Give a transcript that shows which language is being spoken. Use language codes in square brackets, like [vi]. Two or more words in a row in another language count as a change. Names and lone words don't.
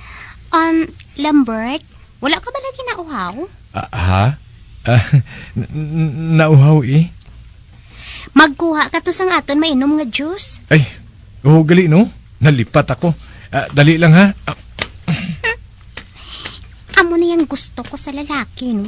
[hil] Lambert, wala ka ba lagi nauhaw? Nauhaw eh. Magkuha ka to sang aton mainom nga juice. Ay, gali no? Nalipat ako. Dali lang ha. Amo na yung gusto ko sa lalaki, no?